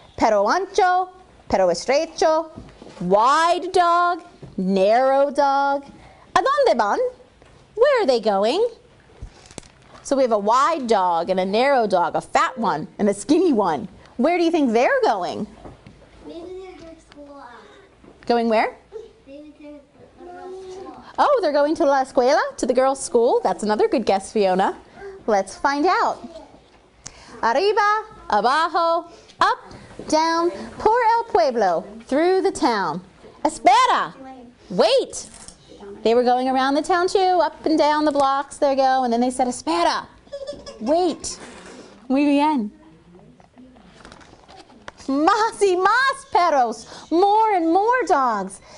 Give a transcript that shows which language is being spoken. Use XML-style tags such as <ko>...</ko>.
<es>Perro ancho, perro estrecho,</es> <en>wide dog, narrow dog.</en> <es>¿A dónde van?</es> <en>Where are they going? So we have a wide dog and a narrow dog, a fat one and a skinny one. Where do you think they're going? Maybe they're going to school. Going where? Maybe they're going to school. Oh, they're going to</en> <es>la escuela,</es> <en>to the girls' school. That's another good guess, Fiona. Let's find out.</en> <es>Arriba, abajo,</es> <en>up, down,</en> <es>por el pueblo,</es> <en>through the town. Espera, wait. They were going around the town too, up and down the blocks, there you go, and then they said, espera, wait.</en> <es>Muy bien. Más y más perros,</es> <en>more and more dogs.</en>